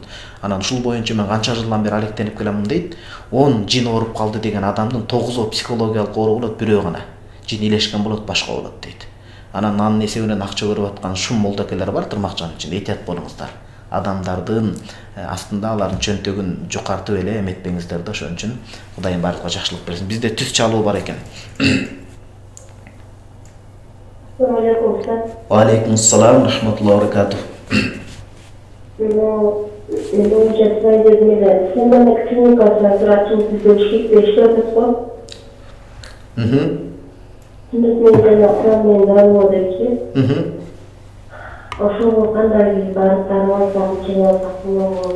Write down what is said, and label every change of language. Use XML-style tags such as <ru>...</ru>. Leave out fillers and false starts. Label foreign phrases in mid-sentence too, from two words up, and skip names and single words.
<ky>Анан ушул боюнча мен канча жылдан бери алектенип келемин дейт. 10 жин ооруп калды деген адамдын 9-у психологиялык оору болот, бирөө гана жин илешкен болот, башка болот дейт. Анан анын эсебинен акча көрүп аткан шум молдокелер бар тырмакчанын ичинде, этият болуңуздар. Адамдардын астында алардын чөнтөгүн жукартып эле эметпеңиздер да. Ошон үчүн Кудайым баарыбызга жакшылык берсин. Бизде түз чалуу бар экен.</ky> <ar>وعليكم السلام ورحمة الله وبركاته.</ar> <ky>Ошол кандай бараттарга чыгып калган.</ky>